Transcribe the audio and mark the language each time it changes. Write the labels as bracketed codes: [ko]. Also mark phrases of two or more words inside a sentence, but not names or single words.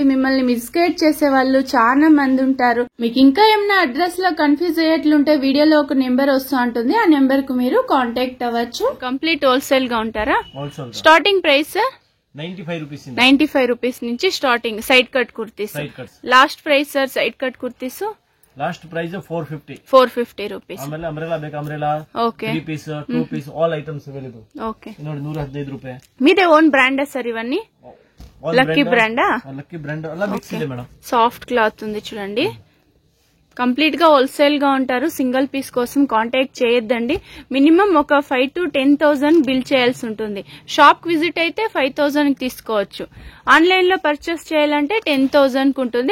[te] మిమ్మల్ని మిస్గైడ్ చేసే వాళ్ళు చాలా మంది ఉంటారు. మీకు ఇంకా ఏమైనా అడ్రస్ లో కన్ఫ్యూజ్ అయ్యేట్లుంటే వీడియోలో ఒక నెంబర్ వస్తూ ఉంటుంది. ఆ నెంబర్ కు మీరు కాంటాక్ట్ అవ్వచ్చు. [en] complete wholesale [te] గా ఉంటారా? [en] starting price 95 rupees నుంచి starting side cut kurtis. last price sir side cut kurtis last price 450 rupees. [kn] ಅಂಬ್ರೆಲಾ ಬೇಕು ಅಂಬ್ರೆಲಾ, ಓಕೆ, [en] 3 piece 2 piece all items available. [kn] ಓಕೆ, ನೋಡಿ 115 ರೂಪಾಯಿ. [te] మీదే [en] own brand [te] సార్ ఇవన్నీ? లక్కీ బ్రాండా? లక్కీ బ్రాండ్ అలా మిక్స్ ಇದೆ మేడం. [en] soft cloth [te] ఉంది చూడండి. కంప్లీట్ గా హోల్సేల్ గా ఉంటారు. [en] single piece [te] కోసం కాంటాక్ట్ చేయొద్దండి. మినిమం ఒక 5,000 to 10,000 బిల్ చేయాల్సి ఉంటుంది. [en] shop visit [te] అయితే 5,000 తీసుకోవచ్చు. ఆన్లైన్ లో పర్చేస్ చేయాలంటే 10,000 ఉంటుంది.